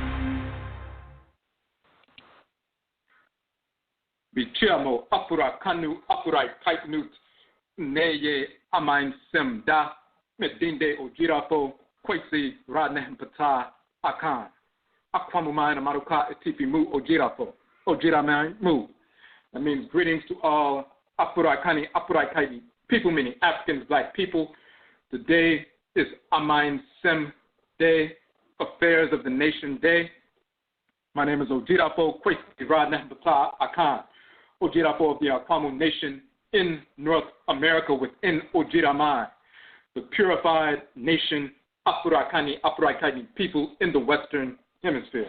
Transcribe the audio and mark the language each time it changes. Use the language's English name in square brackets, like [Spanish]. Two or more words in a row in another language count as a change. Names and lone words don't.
[Akan] Bichiamo apura kanu apurai kaitnut neye AMANSEM da medinde Odwirafo Kwesi Nehem Ptah Akhan Akwamuman Amaruka Atifi mu Odwirafo Odwiraman mu. [English] That means greetings to all apurai kaiti people, meaning Africans, black people. Today is AMANSEM Day, Affairs of the Nation Day. My name is Odwirafo Kwesi Nehem Ptah Akhan, Odwirafo of the Akwamu Nation in North America within Odwiraman, the purified nation, Apurai people in the Western Hemisphere.